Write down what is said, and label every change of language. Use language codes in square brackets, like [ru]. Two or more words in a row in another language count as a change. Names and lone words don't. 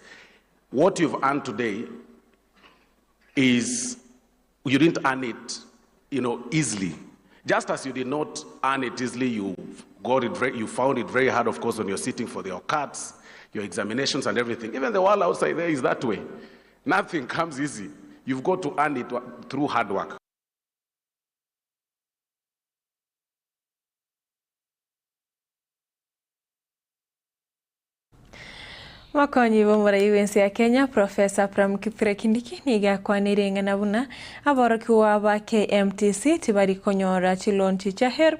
[en] What you've earned today is, you didn't earn it, easily. Just as you did not earn it easily, you found it very hard, of course, when you're sitting for your cards, your examinations and everything. Even the world outside there is that way. Nothing comes easy. You've got to earn it through hard work. [guz] Makonyi bomora UNC ya Kenya Professor Pram Kipre Kindiki niga kwanirenga nabuna aboroki wa KMTC tibari konyora chilonchi cha herb